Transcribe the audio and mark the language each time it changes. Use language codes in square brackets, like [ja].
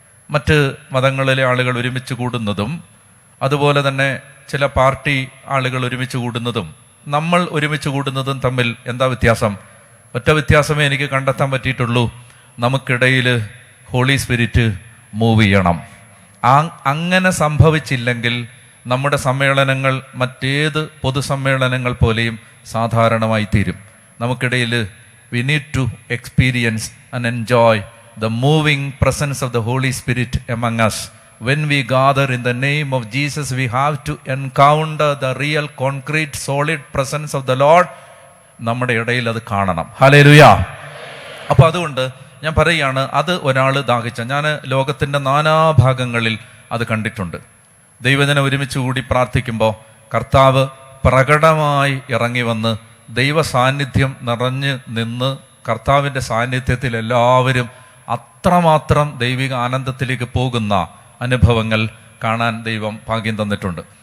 [ml] മറ്റ് മതങ്ങളിലെ ആളുകൾ ഒരുമിച്ച് കൂടുന്നതും അതുപോലെ തന്നെ ചില പാർട്ടി ആളുകൾ ഒരുമിച്ച് കൂടുന്നതും നമ്മൾ ഒരുമിച്ച് കൂടുന്നതും തമ്മിൽ എന്താ വ്യത്യാസം? ഒറ്റ വ്യത്യാസമേ എനിക്ക് കണ്ടെത്താൻ പറ്റിയിട്ടുള്ളൂ. നമുക്കിടയിൽ ഹോളി സ്പിരിറ്റ് മൂവ് ചെയ്യണം. അങ്ങനെ സംഭവിച്ചില്ലെങ്കിൽ നമ്മുടെ സമ്മേളനങ്ങൾ മറ്റേത് പൊതുസമ്മേളനങ്ങൾ പോലെയും സാധാരണമായി തീരും. നമുക്കിടയിൽ [en] we need to experience and enjoy the moving presence of the Holy Spirit among us. When we gather in the name of Jesus, we have to encounter the real, concrete, solid presence of the Lord. [ml] നമ്മുടെ ഇടയിൽ അത് കാണണം. Hallelujah. അപ്പോൾ അതുകൊണ്ട് ഞാൻ പറയുകയാണ്, അത് ഒരാൾ ദാഹിച്ച, ഞാൻ ലോകത്തിൻ്റെ നാനാഭാഗങ്ങളിൽ അത് കണ്ടിട്ടുണ്ട്. ദൈവജനം ഒരുമിച്ച് കൂടി പ്രാർത്ഥിക്കുമ്പോൾ കർത്താവ് പ്രകടമായി ഇറങ്ങി വന്ന് ദൈവ സാന്നിധ്യം നിറഞ്ഞ് നിന്ന് കർത്താവിൻ്റെ സാന്നിധ്യത്തിൽ എല്ലാവരും അത്രമാത്രം ദൈവിക ആനന്ദത്തിലേക്ക് പോകുന്ന അനുഭവങ്ങൾ കാണാൻ ദൈവം ഭാഗ്യം തന്നിട്ടുണ്ട്.